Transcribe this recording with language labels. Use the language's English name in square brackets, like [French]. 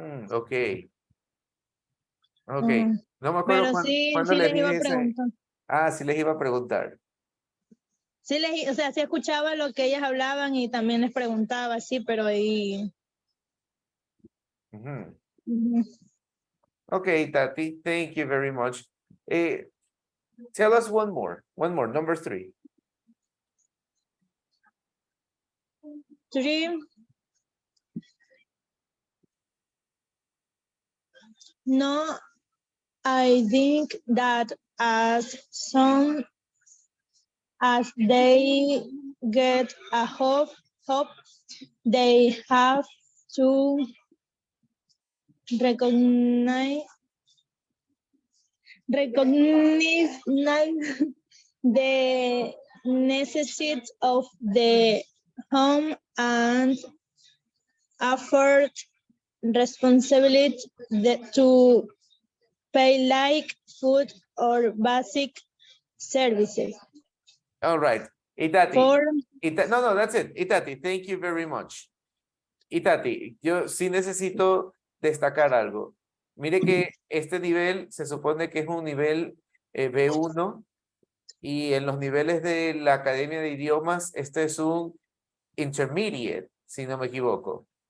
[Spanish] Ok. Ok. No me acuerdo Pero cuándo, sí, cuándo sí le les iba a dije ese. preguntar. Ah, sí les iba a preguntar. Sí, o sea, sí escuchaba lo que ellas hablaban y también les preguntaba, sí, pero ahí... [English] Okay, Tati, thank you very much. Tell us one more, number 3. 3. No, I think that as soon as they get a hope, they have to recognize the necessity of the home and afford responsibility to pay like food or basic services. All right, Itati. For... No, that's it. Itati, thank you very much. [Spanish] Itati, yo sí necesito destacar algo. Mire que este nivel se supone que es un nivel B1 Y en los niveles de la Academia de Idiomas, este es un intermediate, si no me equivoco.